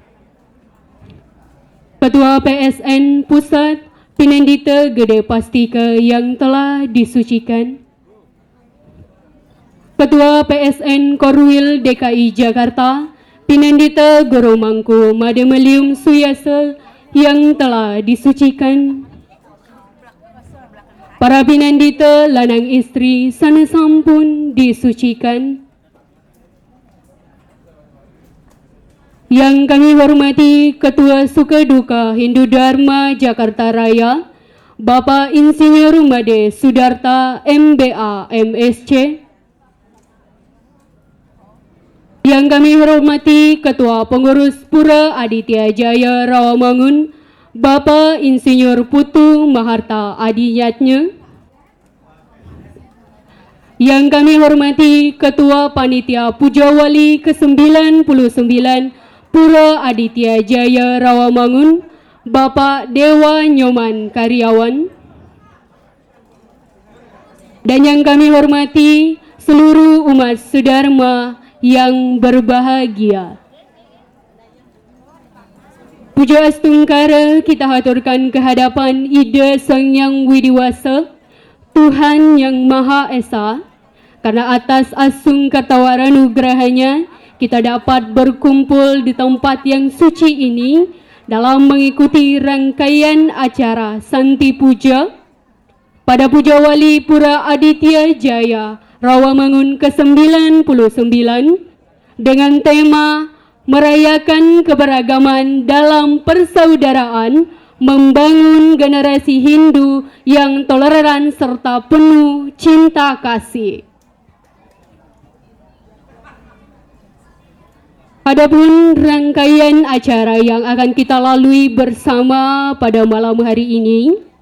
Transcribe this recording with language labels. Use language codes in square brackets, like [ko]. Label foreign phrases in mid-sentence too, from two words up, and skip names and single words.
[id] Ketua PSN Pusat Pinandita Gede Pastika yang telah disucikan. Ketua PSN Korwil DKI Jakarta Pinandita Goromangku Mademelium Suyasa yang telah disucikan. Para pinandita [ban] lanang istri sana sampun [id] disucikan. Yang kami hormati Ketua Sukaduka Hindu Dharma Jakarta Raya, Bapak Insinyur Made Sudarta MBA MSc. Yang kami hormati Ketua Pengurus Pura Aditya Jaya Rawamangun, Bapak Insinyur Putu Maharta Adiyatnya. Yang kami hormati Ketua Panitia Pujawali ke-99 Pura Aditya Jaya Rawamangun, Bapak Dewa Nyoman Karyawan. Dan yang kami hormati seluruh umat sedharma yang berbahagia. Puja Astungkara kita haturkan kehadapan Ida Sang Yang Widiwasa, Tuhan yang Maha Esa, karena atas asung katawara nugrahanya kita dapat berkumpul di tempat yang suci ini dalam mengikuti rangkaian acara Santi Puja pada Puja Wali Pura Aditya Jaya Rawamangun ke-99 dengan tema merayakan keberagaman dalam persaudaraan, membangun generasi Hindu yang toleran serta penuh cinta kasih. Adapun rangkaian acara yang akan kita lalui bersama pada malam hari ini